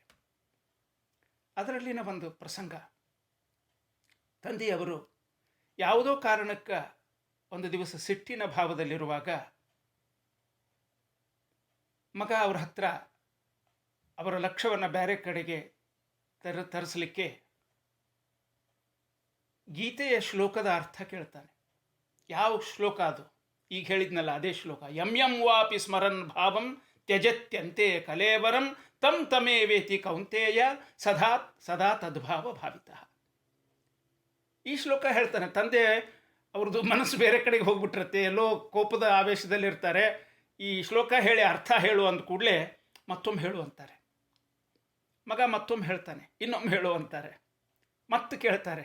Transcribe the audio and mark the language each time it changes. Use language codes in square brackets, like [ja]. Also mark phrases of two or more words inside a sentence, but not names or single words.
[kn] ಅದರಲ್ಲಿನ ಒಂದು ಪ್ರಸಂಗ, ತಂದೆಯವರು ಯಾವುದೋ ಕಾರಣಕ್ಕೆ ಒಂದು ದಿವಸ ಸಿಟ್ಟಿನ ಭಾವದಲ್ಲಿರುವಾಗ ಮಗ ಅವರ ಹತ್ರ ಅವರ ಲಕ್ಷ್ಯವನ್ನು ಬೇರೆ ಕಡೆಗೆ ತರಿಸಲಿಕ್ಕೆ ಗೀತೆಯ ಶ್ಲೋಕದ ಅರ್ಥ ಕೇಳ್ತಾನೆ. ಯಾವ ಶ್ಲೋಕ ಅದು? ಈಗ ಹೇಳಿದ್ನಲ್ಲ ಅದೇ ಶ್ಲೋಕ. [sa] ಯಂ ಯಂ ವಾಪಿ ಸ್ಮರನ್ ಭಾವಂ ತ್ಯಜತ್ಯಂತೆ ಕಲೇವರಂ ತಂ ತಮೇವೇತಿ ಕೌಂತೇಯ ಸದಾ ಸದಾ ತದ್ಭಾವ ಭಾವಿತಃ. [kn] ಈ ಶ್ಲೋಕ ಹೇಳ್ತಾನೆ. ತಂದೆ ಅವ್ರದ್ದು ಮನಸ್ಸು ಬೇರೆ ಕಡೆಗೆ ಹೋಗ್ಬಿಟ್ಟಿರುತ್ತೆ, ಎಲ್ಲೋ ಕೋಪದ ಆವೇಶದಲ್ಲಿರ್ತಾರೆ. ಈ ಶ್ಲೋಕ ಹೇಳಿ ಅರ್ಥ ಹೇಳು ಅಂದ ಕೂಡಲೇ ಮತ್ತೊಮ್ಮೆ ಹೇಳು ಅಂತಾರೆ. ಮಗ ಮತ್ತೊಮ್ಮೆ ಹೇಳ್ತಾನೆ, ಇನ್ನೊಮ್ಮೆ ಹೇಳು ಅಂತಾರೆ, ಮತ್ತೆ ಕೇಳ್ತಾರೆ.